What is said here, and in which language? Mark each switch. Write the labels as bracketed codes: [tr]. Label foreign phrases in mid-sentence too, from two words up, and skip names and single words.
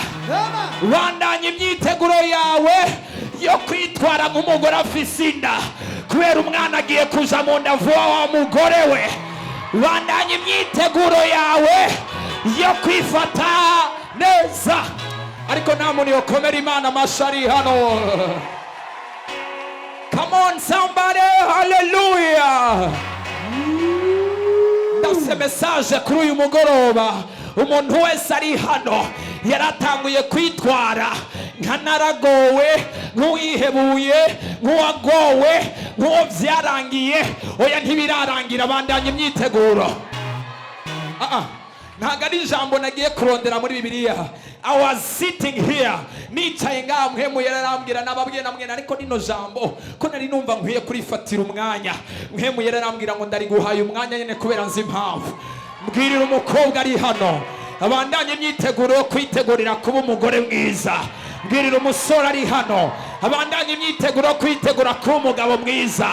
[rn] Bandanya imyiteguro yawe yo kwitwara nk'umugore afise inda, kubera umwana agiye kuja mu nda vuba wa mugore we. Bandanya imyiteguro yawe yo kwifata neza. Ariko nta muntu yokomera Imana amashari hano. [en] Come on somebody, hallelujah. [rn] Ndafise message kuri uyu mugoroba. Umuntu wese ari hano yaratanguye kwitwara nka naragowe, nk'uwihebuye, nk'uwagowe, nk'uwo byarangiye. Oya, ntibirarangira, bandanya imyiteguro. Ntago ari ijambo nagiye kurondera muri Bibiliya. [en] I was sitting here, [rn] nicaye ngaha, mpemu yararambwira nababwiye namwe, ariko nino jambo ko nari numva nkwiye kurifatira umwanya. Mpemu yararambwira ngo ndari guhaye umwanya nyene kubera nzi impamvu. Mbwirira umukobwa ari hano, abandanye imyiteguro yo kwitegurira kuba umugore mwiza. Mbwirira umusore ari hano, abandanye imyiteguro yo kwitegura kuba umugabo mwiza.